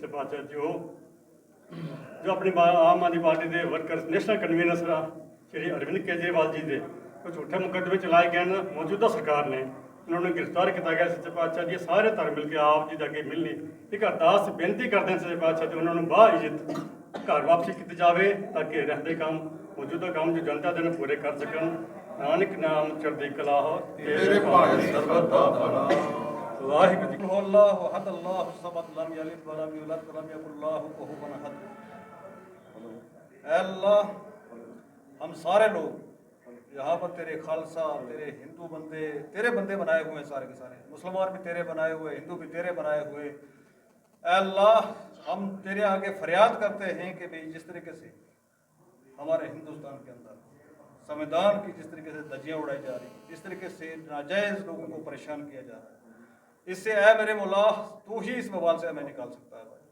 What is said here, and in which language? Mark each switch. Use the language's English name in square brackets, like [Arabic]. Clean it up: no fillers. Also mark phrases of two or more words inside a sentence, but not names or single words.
[Punjabi] ਪਾਤਸ਼ਾਹ ਜੋ ਆਪਣੀ ਆਮ ਆਦਮੀ ਪਾਰਟੀ ਦੇ ਵਰਕਰ ਨੈਸ਼ਨਲ ਕਨਵੀਨਰ ਸ਼੍ਰੀ ਅਰਵਿੰਦ ਕੇਜਰੀਵਾਲ ਜੀ ਦੇ ਕੁਝ ਝੂਠੇ ਮੁਕੱਦਮੇ ਚਲਾਏ ਗਏ ਨੇ ਮੌਜੂਦਾ ਸਰਕਾਰ ਨੇ ਉਹਨਾਂ ਨੂੰ ਗ੍ਰਿਫਤਾਰ ਕੀਤਾ ਗਿਆ ਸੱਚੇ ਪਾਤਸ਼ਾਹ ਜੀ ਸਾਰੇ ਧਰਮ ਮਿਲ ਕੇ ਆਪ ਜੀ ਦੇ ਅੱਗੇ ਮਿਲਣੀ ਇੱਕ ਅਰਦਾਸ ਬੇਨਤੀ ਕਰਦੇ ਨੇ ਸੱਚੇ ਪਾਤਸ਼ਾਹ ਜੀ ਉਹਨਾਂ ਨੂੰ ਬਾਹ ਇੱਜ਼ਤ ਘਰ ਵਾਪਸੀ ਕੀਤੀ ਜਾਵੇ ਤਾਂ ਕਿ ਰਹਿੰਦੇ ਕੰਮ ਮੌਜੂਦਾ ਕੰਮ ਜੋ ਜਨਤਾ ਦੇ ਨੂੰ ਪੂਰੇ ਕਰ ਸਕਣ ਨਾਨਕ ਨਾਮ ਚੜ੍ਹਦੀ ਕਲਾ ਹੋ ਤੇਰੇ ਭਾਣੇ ਸਰਬਤ ਦਾ ਭਲਾ ਵਾਹਿਗੁਰੂ ਜੀ [Arabic] الله أحد الله صمد لم يلد ولم يولد ولم يكن له كفوا أحد. [Hindi] ऐ अल्लाह हम सारे लोग यहाँ पर तेरे खालसा तेरे हिंदू बंदे तेरे बंदे बनाए हुए हैं सारे के सारे मुसलमान भी तेरे बनाए हुए हिंदू भी तेरे बनाए हुए। ऐ अल्लाह हम तेरे आगे फरियाद करते हैं कि भाई जिस तरीके से हमारे हिंदुस्तान के अंदर संविधान की जिस तरीके से धज्जियाँ उड़ाई जा रही हैं जिस तरीके से नाजायज़ लोगों को परेशान किया जा रहा है इससे ऐ मेरे मौला तू ही इस बवाल से हमें निकाल सकता है भाई।